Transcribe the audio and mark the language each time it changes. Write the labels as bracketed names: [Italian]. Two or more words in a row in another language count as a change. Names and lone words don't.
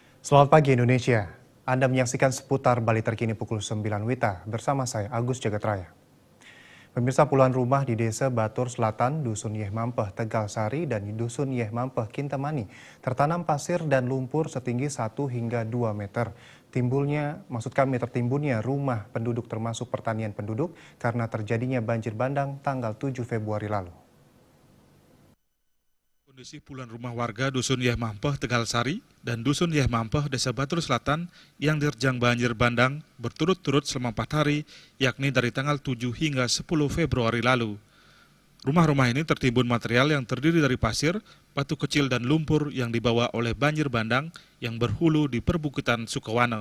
[Indonesian] Selamat pagi Indonesia. Anda menyaksikan seputar Bali terkini pukul 9 WITA bersama saya Agus Jagatraya. Pemirsa, puluhan rumah di Desa Batur Selatan, Dusun Yeh Mampeh, Tegal Sari, dan di Dusun Yeh Mampeh, Kintamani tertanam pasir dan lumpur setinggi 1 hingga 2 meter. Tertimbunnya rumah penduduk termasuk pertanian penduduk karena terjadinya banjir bandang tanggal 7 Februari lalu. Kondisi puluhan rumah warga Dusun Yeh Mampeh, Tegal Sari, dan Dusun Yeh Mampeh, Desa Batur Selatan yang diterjang banjir bandang berturut-turut selama 4 hari, yakni dari tanggal 7 hingga 10 Februari lalu. Rumah-rumah ini tertimbun material yang terdiri dari pasir, batu kecil dan lumpur yang dibawa oleh banjir bandang yang berhulu di perbukitan Sukawana.